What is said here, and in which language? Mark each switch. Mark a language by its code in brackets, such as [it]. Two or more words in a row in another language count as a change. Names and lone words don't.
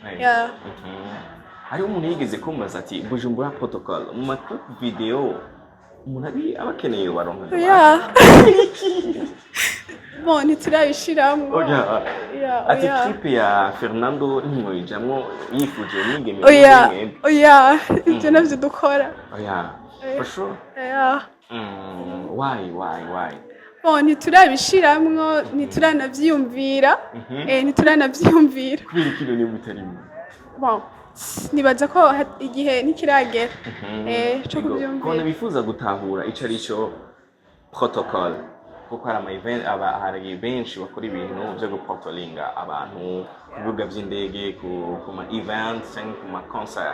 [rn] Hari umuntu yigeze kumbaza ati Bujumbura Protocol mu ma video umuntu abakeneye baronka. Ntiturabishiramwo. Ati clip ya Fernando ntimwijamwo yifuje n'ingeme. Ibyo navyo dukora. [en] For sure. Why? [rn] Ntiturabishiramwo, ntituranavyiyumvira. Kubera ikintu ni mutarimo. Nibaza ko igihe ntikiragera cyo kubyumvira. Ko bifuza gutahura ico ari cyo protocol kuko hari ama event hari benshi bakora ibintu byo gupotolinga abantu ku bibuga by'indege ku ma events cyangwa ku ma concert.